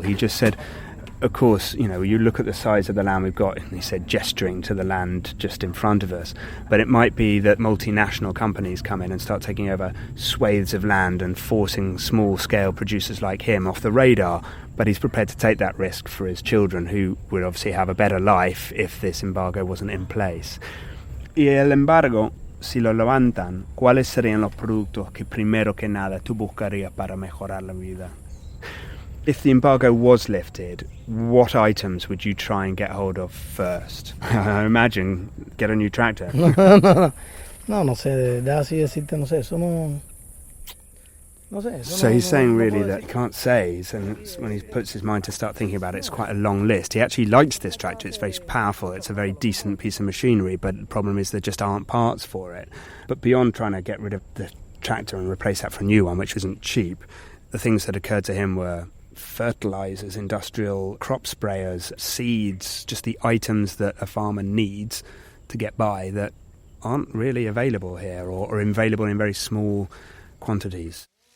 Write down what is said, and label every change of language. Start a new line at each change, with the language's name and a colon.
English: He just said, of course, you know, you look at the size of the land we've got, and he said, gesturing to the land just in front of us. But it might be that multinational companies come in and start taking over swathes of land and forcing small-scale producers like him off the radar. But he's prepared to take that risk for his children, who would obviously have a better life if this embargo wasn't in place.
Spanish: Y el embargo, si lo levantan, ¿cuáles serían los productos que primero que nada tú buscarías para mejorar la vida?
English: If the embargo was lifted, what items would you try and get hold of first? I imagine get a new tractor.
Spanish: No sé, de así decirte, no sé, eso no...
English: So he's saying really that he can't say, and when he puts his mind to start thinking about it, it's quite a long list. He actually likes this tractor, it's very powerful, it's a very decent piece of machinery, but the problem is there just aren't parts for it. But beyond trying to get rid of the tractor and replace that for a new one, which wasn't cheap, the things that occurred to him were fertilizers, industrial crop sprayers, seeds, just the items that a farmer needs to get by that aren't really available here or are available in very small quantities.